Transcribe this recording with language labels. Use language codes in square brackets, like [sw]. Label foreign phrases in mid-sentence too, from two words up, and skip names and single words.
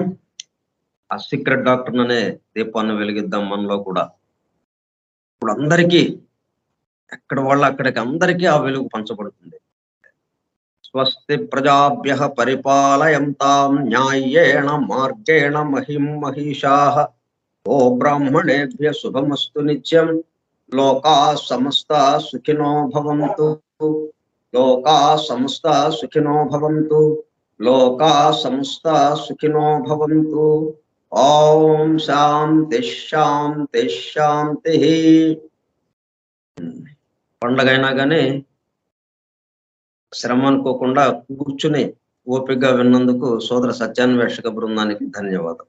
[te] ఆ [en] secret doctor [te] అనే దీపాన్ని వెలిగిద్దాం మనలో కూడా. ఇప్పుడు అందరికీ ఎక్కడ వాళ్ళు అక్కడికి అందరికీ ఆ వెలుగు పంచబడుతుంది. [sa] స్వస్తి ప్రజాభ్యః పరిపాలయంతాం న్యాయేణ మార్గేణ మహిం మహిషాః. ఓ బ్రాహ్మణేభ్యః శుభమస్తు నిత్యం. లోకాః సమస్తాః సుఖినో భవంతు. లోకాః సమస్తాః సుఖినో భవంతు. లోకాః సమస్తాః సుఖినో భవంతు. ఓం శాంతి శాంతి శాంతి. [te] పండగైనా కానీ శ్రమ అనుకోకుండా కూర్చుని ఓపికగా విన్నందుకు సోదర సత్యాన్వేషక బృందానికి ధన్యవాదాలు.